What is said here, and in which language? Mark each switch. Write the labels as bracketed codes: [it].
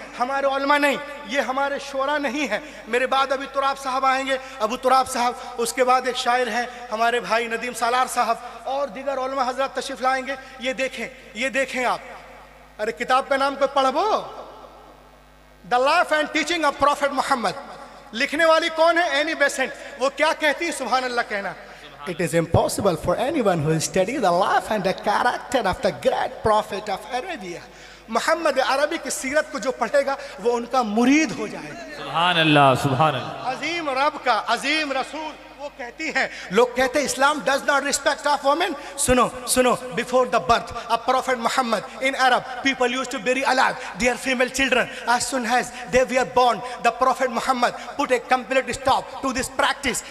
[hi] हमारे उलमा नहीं, ये हमारे शोरा नहीं है। मेरे बाद अभी तुराब साहब आएंगे, अबू तुराब साहब, उसके बाद एक शायर है हमारे भाई नदीम सालार साहब, और दीगर उलमा हजरत तशरीफ लाएंगे। ये देखें आप, अरे किताब का नाम कोई पढ़बो, the life and teaching of profit Mohammad. लिखने वाली कौन है? Annie Besant. वो क्या कहती है? सुभान अल्लाह कहना। [en] It is impossible for anyone who studies the life and the character of the great prophet of Arabia. [hi] Mohammad अरबी की सीरत को जो पढ़ेगा वो उनका मुरीद हो जाएगा। सुभान अल्लाह, सुभान अल्लाह। अजीम रब का अजीम रसूल वो कहती हैं, लोग कहते हैं इस्लाम [en] Does not respect of women. [hi] सुनो, [en] Before the birth of prophet Muhammad in Arab people used to bury alive their female children as soon as they were born. The prophet Muhammad put a complete stop to this practice.